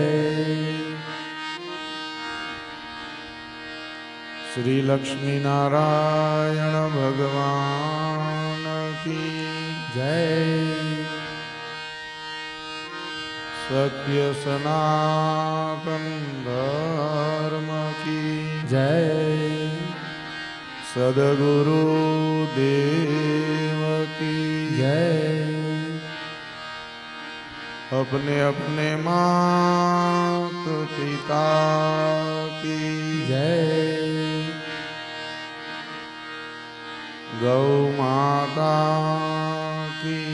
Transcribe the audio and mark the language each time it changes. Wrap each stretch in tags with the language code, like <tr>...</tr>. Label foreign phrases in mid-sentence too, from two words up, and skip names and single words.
<hi>श्री लक्ष्मी नारायण भगवान की જય सत्य सनातन धर्म की જય सदगुरु देव की जय अपने अपने मात पिता की जय गौ माता की</hi>